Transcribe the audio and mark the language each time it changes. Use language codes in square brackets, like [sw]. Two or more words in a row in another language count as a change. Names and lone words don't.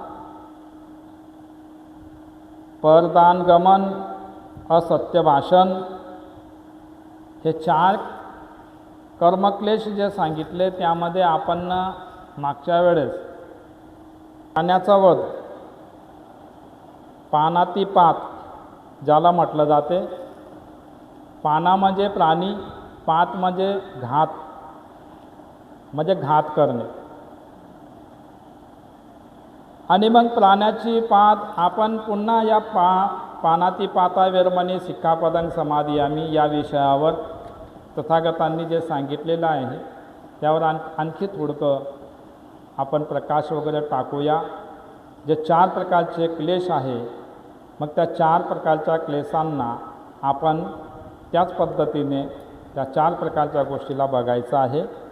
[mr] परदान गमन, असत्य भाषण, हे 4 कर्मक्लेश जे सांगितले त्यामध्ये आपण मागच्या वेळेस प्राण्याचा वध, पानातिपात ज्याला म्हटलं जाते, पाना म्हणजे प्राणी, पात म्हणजे घात, म्हणजे घात करणे. आणि मग प्राण्याची पात आपण पुन्हा या [pi] पानातिपाता वेरमणी सिक्खापदं समादियामी [mr] या विषयावर तथागतांनी जे सांगितलेलं आहे त्यावर आणखी थोडकं आपण प्रकाश वगैरे टाकूया. जे 4 प्रकारचे क्लेश आहे, मग त्या 4 प्रकारच्या क्लेशांना आपण त्याच पद्धतीने त्या 4 प्रकारच्या गोष्टीला बघायचं आहे.